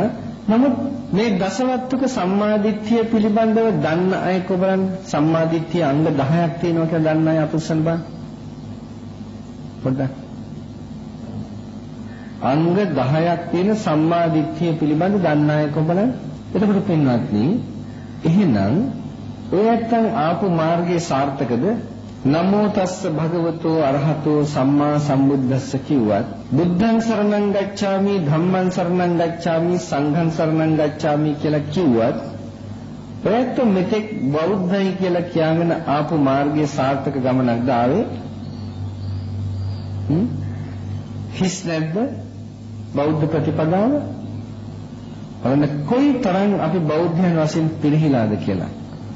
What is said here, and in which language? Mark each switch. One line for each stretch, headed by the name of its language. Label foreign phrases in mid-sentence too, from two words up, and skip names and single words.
Sinhala: නමුත් මේ දසවත්තුක සම්මාදිට්ඨිය පිළිබඳව දන්න අය කොබලන්න සම්මාදිට්ඨිය අංග 10ක් තියෙනවා කියලා දන්න අය අපුස්සන් බං. පොඩ්ඩක් අංග 10ක් තියෙන සම්මාදිට්ඨිය පිළිබඳ දන්න අය කොබලන්න. එතකොට පින්වත්නි එහෙනම් ඔය නැත්තම් ආපු මාර්ගයේ සාර්ථකද?
Pali: නමෝ තස්ස භගවතෝ අරහතෝ සම්මා සම්බුද්දස්ස
Sinhala: කිව්වත්
Pali: බුද්ධං සරණං ගච්ඡාමි ධම්මං සරණං ගච්ඡාමි සංඝං සරණං ගච්ඡාමි
Sinhala: කියලා කිව්වත් ඔයත් මෙතෙක් බෞද්ධයි කියලා කියගෙන ආපු මාර්ගයේ සාර්ථක ගමනක්ද ආවේ? හිස් නැද්ද බෞද්ධ ප්‍රතිපදාව? බලන්න කොයි තරම් අපි බෞද්ධයන් වශයෙන් පිරිහිලාද කියලා.